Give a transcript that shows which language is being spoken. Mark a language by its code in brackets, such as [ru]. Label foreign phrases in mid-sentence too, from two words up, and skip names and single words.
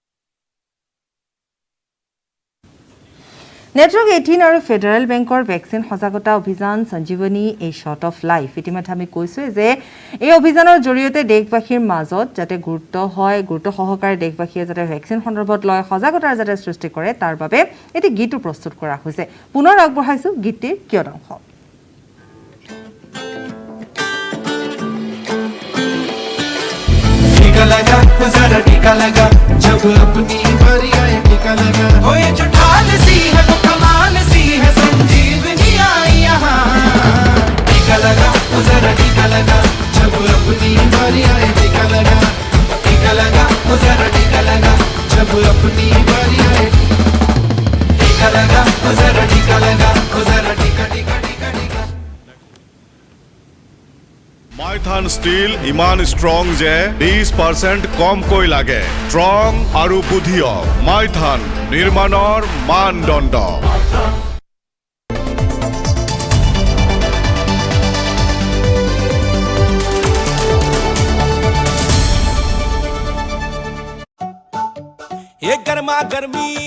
[as] নেটৱৰ্ক 18 আৰু ফেডাৰেল বেংকৰ ভেকচিন সজাগতা অভিযান সঞ্জীৱনী [en] a shot of life [as] ইতিমধ্যে আমি কৈছোঁ যে এই অভিযানৰ জৰিয়তে দেশবাসীৰ মাজত যাতে গুৰুত্ব সহকাৰে দেশবাসীয়ে যাতে ভেকচিন সন্দৰ্ভত লয় সজাগতাৰ যাতে সৃষ্টি কৰে তাৰ বাবে এটি গীতো প্ৰস্তুত কৰা হৈছে পুনৰ আগবঢ়াইছো গীতটিৰ কিয় অংশ [hi] टीका लगा जरा टीका लगा जब अपनी बारी आए टीका लगा हो ये जो ढाल सी है वो कमाल सी है संजीवनी आई यहाँ टीका लगा जरा टीका लगा जब अपनी बारी आए टीका लगा जरा टीका लगा जब अपनी बारी आए टीका लगा जरा टीका लगा जरा टीका टीका टीका टीका [as] মাইথান ষ্টীল ইমান ষ্ট্ৰং যে 20% কমকৈ লাগে ষ্ট্ৰং আৰু বুদ্ধিয় মাইথান নিৰ্মাণৰ মানদণ্ড [hi] ये गर्मा गर्मी